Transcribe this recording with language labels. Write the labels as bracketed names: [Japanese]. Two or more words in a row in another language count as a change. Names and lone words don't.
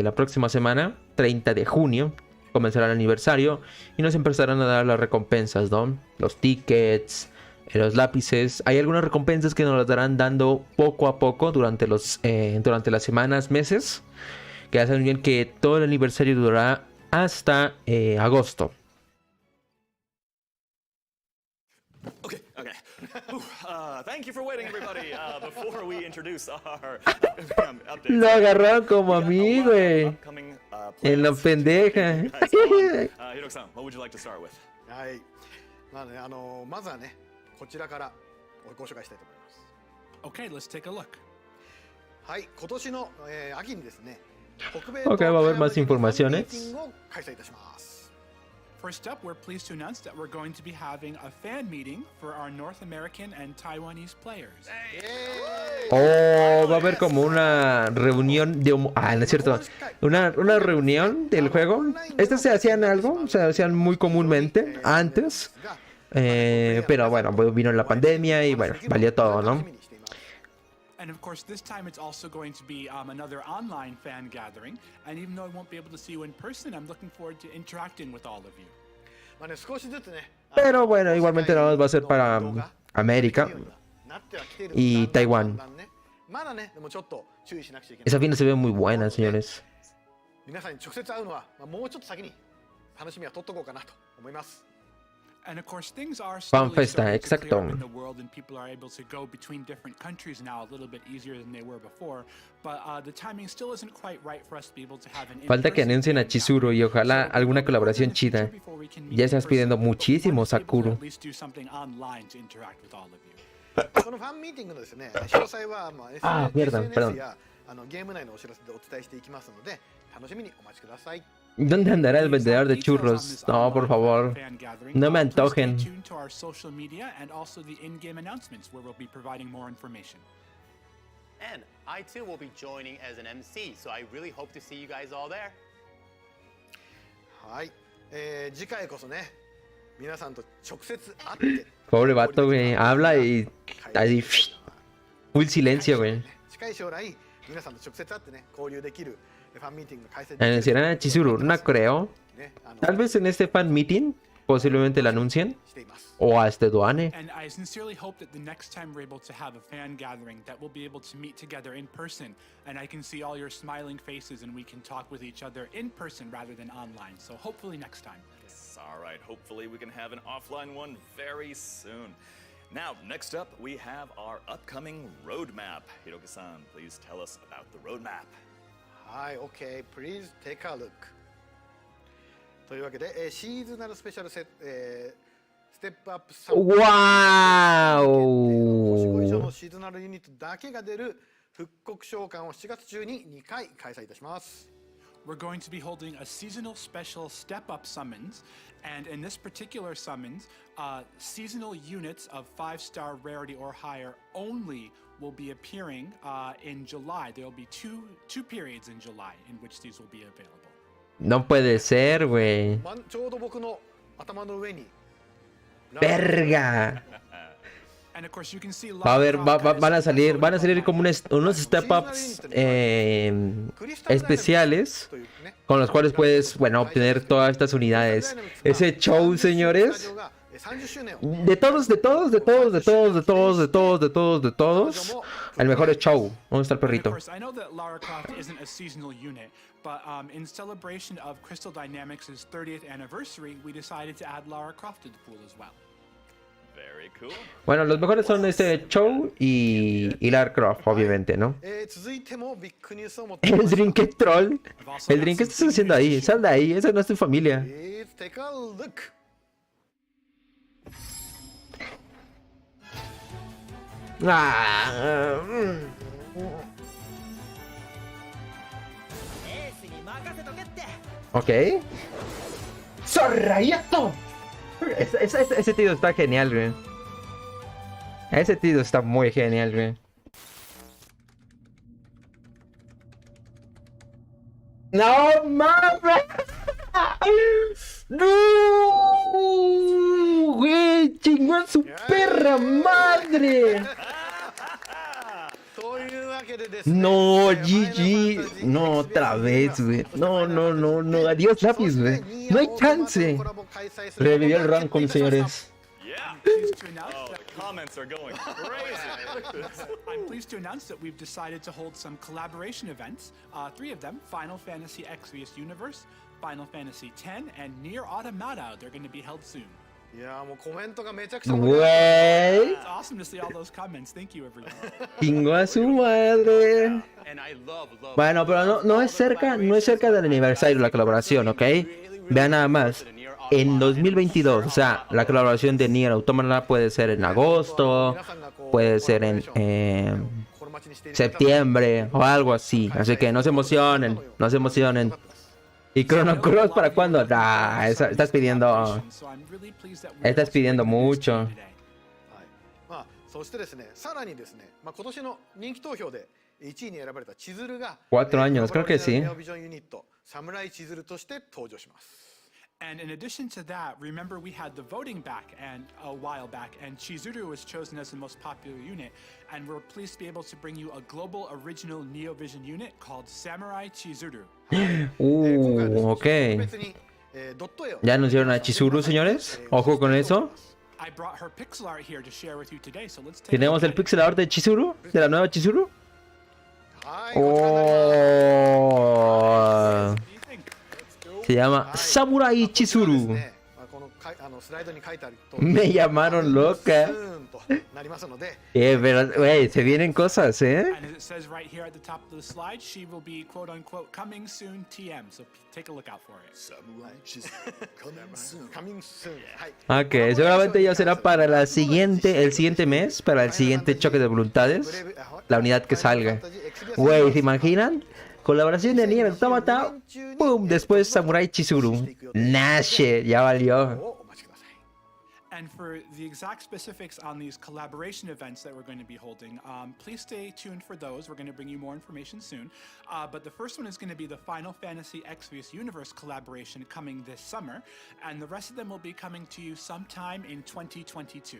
[Spanish] La próxima semana, 30 de junio, comenzará el aniversario y nos empezarán a dar las recompensas, ¿no? Los tickets, los lápices. Hay algunas recompensas que nos las darán dando poco a poco durante las semanas, meses. Que hacen bien que todo el aniversario durará hasta agosto. [English] Okay. Thank you for waiting, everybody. Before we introduce our updates, [Spanish] Lo agarraron como a mí, güey. En la pendeja. [English] Hirok-san, what would you like to start with? [Japanese] はい。まあね、まずはね、こちらからご紹介したいと思います。 [English] Okay, let's take a look. [Japanese] はい、今年の、秋にですね、北米 [Spanish] Ok, va a haber más informaciones. [Japanese] ミーティングを開催いたします。 [English] First up, we're pleased to announce that we're going to be having a fan meeting for our North American and Taiwanese players. [Spanish] Oh, va a haber como una reunión de... no es cierto. Una reunión del juego. Estas se hacían se hacían muy comúnmente antes. Pero bueno, vino la pandemia y bueno, valió todo, ¿no? [English] And of course, this time it's also going to be another online fan gathering. And even though I won't be able to see you in person, I'm looking forward to interacting with all of you. [Japanese] まあね、少しずつね、 [Spanish] Pero bueno, igualmente nada más va a ser para América y Taiwán. [Japanese] まだね、でもちょっと注意しなくちゃいけない。 [Spanish] Esa final se ve muy buena, señores. [Japanese] 皆さんに直接会うのは、もうちょっと先に楽しみは取っとこうかなと思います。 [English] And of course, things are Fan slowly festa, starting to clear up [Spanish] exacto. [English] in the world, and people are able to go between different countries now a little bit easier than they were before. But the timing still isn't quite right for us to be able to have an [Spanish] Falta que anuncien a Chizuru y ojalá alguna colaboración chida. Ya estás pidiendo muchísimo, Sakura. [Japanese] このファンミーティングのですね、詳細はSNS やゲーム内のお知らせでお伝えしていきますので、楽しみにお待ちください。 [Spanish] ¿Dónde andará el vendedor de churros? No, por favor. No me antojen. [English] And I too will be joining as an MC, so I really hope to see you guys all there. [Japanese] はい、次回こそね、皆さんと直接会って。 [Spanish] Pobre vato, güey. Habla y ahí full silencio, güey. [Japanese] 近い将来、皆さんと直接会ってね、交流できるファンミーティング開催。 [Spanish] Anunciarán a Chizuru, no creo. Tal vez en este [English] fan meeting [Spanish] posiblemente la anuncien. O a este Duane. [English] And I sincerely hope that the next time we're able to have a fan gathering, that we'll be able to meet together in person, and I can see all your smiling faces, and we can talk with each other in person rather than online. So hopefully next time. Yes, all right, hopefully we can have an offline one very soon. Now, next up, we have our upcoming roadmap. Hiroki-san, please tell us about the roadmap. はい、OK, please take a look. [Japanese] というわけで、シーズナルスペシャルステップアップサム。わー 55以上お。のシーズナルユニットだけが出る復刻召喚を7月中に2回開催いたします。 [English] We're going to be holding a seasonal special step-up summons, and in this particular summons, seasonal units of 5-star rarity or higher only will be appearing in July. There will be two periods in July in which these will be available. [Spanish] No puede ser, güey. [Japanese] ちょうど僕の頭の上に。 [Spanish] Verga. [English] And of course, you can see [Spanish] Va a haber, van a salir como unos step-ups especiales con los cuales puedes, bueno, obtener todas estas unidades. Ese show, señores. De todos, el mejor es show. ¿Dónde está el perrito? [English] I know that Lara Croft isn't a seasonal unit, but in celebration of Crystal Dynamics' 30th anniversary, we decided to add Lara Croft to the pool as well. Very cool. [Spanish] Bueno, los mejores son este show y Lara Croft, obviamente, ¿no? [Japanese] 続いてもビッグニュースを持ってき [Spanish] El [Japanese] ました。 [Spanish] drink troll. El drink, ¿qué estás haciendo ahí? Sal de ahí, esa no es tu familia. [English] Please take a look. [Spanish] Ah, ok. ¡Zorrayato! Ese tío está genial, güey. Ese tío está muy genial, güey. ¡No mames! ¡No! ¡Güey! ¡Chingó a su perra madre! [Japanese] というわけでですね。 [Spanish] No, GG. No, otra vez, güey. No. Adiós, lápiz, güey. No hay chance. Revivió el Rancom, señores. [English] Yeah. Pleased to announce Oh, that- the comments are going crazy. I'm pleased to announce that we've decided to hold some collaboration events. 3 of them: Final Fantasy Exvius Universe, Final Fantasy X, and Nier Automata. They're going to be held soon. [Japanese] いやもうコメントがめちゃくちゃ盛り上がって [Spanish] Güey. [English] It's awesome to see all those comments. Thank you, everyone. [Spanish] Chingó a su madre. [English] And I love. [Spanish] Bueno, pero no es cerca del aniversario la colaboración, ¿ok? Vean nada más. En 2022, o sea, la colaboración de Nier Automata puede ser en agosto, puede ser en septiembre o algo así. Así que no se emocionen, no se emocionen. ¿Y Chrono Cross para cuándo? Ah, estás pidiendo mucho. [Japanese] はいまあ、そしてですね、さらにですね、まあ、今年の人気投票で1位に選ばれたチズルが [Spanish] 4 años, creo que sí. [Japanese] ネオビジョンユニットサムライチズルとして登場します。 [English] And in addition to that, remember we had the voting back and a while back, and Chizuru was chosen as the most popular unit, and we're pleased to be able to bring you a global original Neovision unit called Samurai Chizuru. [Japanese] 今回は [Spanish] Ok. [Japanese] 特別に、ドット絵を [Spanish] ¿Ya anunciaron a Chizuru, señores? Ojo con eso. [English] I brought her pixel art here to share with you today, so let's take [Spanish] Tenemos el [English] pixel art [Spanish] de Chizuru, de la nueva Chizuru. [Japanese] はい、こちらになります。 [English] Oh. What do you think? [Spanish] Se llama Samurai [Japanese] こちらです [Spanish] Chizuru. [Japanese] ねこのスライドに書いてある通り [Spanish] Me llamaron loca. [Japanese] スーンとなりますので [Spanish] Pero, güey, se vienen cosas, ¿eh? [English] And as it says right here at the top of the slide, she will be quote unquote coming soon TM, so take a look out for it. Samurai Chisel coming soon. coming soon はい [Spanish] Ok, seguramente ya será para el siguiente mes, para el siguiente choque de voluntades, la unidad que salga. Güey, ¿se imaginan? Colaboración de Nier Automata, ¡pum! Después Samurai Chizuru. [English] Nah, shit, [Spanish] ya valió. [Japanese] お待ちください [English] And for the exact specifics on these collaboration events that we're going to be holding, please stay tuned for those. We're going to bring you more information soon. But the first one is going to be the Final Fantasy Exvius Universe collaboration coming this summer, and the rest of them will be coming to you sometime in 2022.